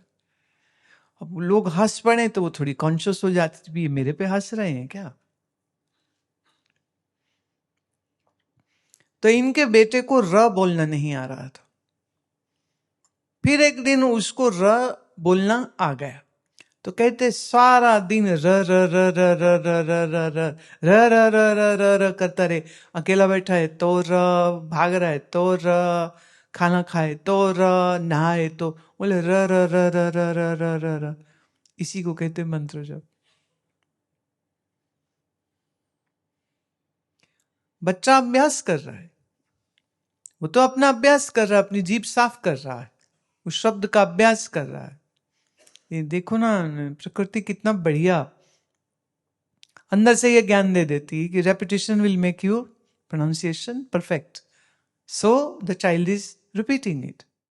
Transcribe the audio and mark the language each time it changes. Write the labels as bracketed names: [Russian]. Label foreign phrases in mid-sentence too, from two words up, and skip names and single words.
[Hindi] अब लोग हंस पड़े तो वो थोड़ी कॉन्शियस हो जाती है, ये मेरे पे हंस रहे हैं क्या? तो इनके बेटे को र बोलना नहीं आ रहा था। फिर एक दिन उसको र बोलना आ गया, तो कहते सारा दिन र र र र र र र र र र र र र र करता रहे। अकेला बैठा है तो र, भाग रहा है तो र, खाना खाए तो र, नहाए तो बोले र र र र र र र र र। इसी को कहते मंत्र जप। बच्चा अभ्यास कर रहा है, वो तो अपना अभ्यास कर रहा है, अपनी जीभ साफ कर रहा है, उस शब्द का अभ्यास कर रहा है। ये देखो ना प्रकृति कितना बढ़िया अंदर से ये ज्ञान दे देती है कि [English] repetition will make you pronunciation perfect, so the child is repeating it.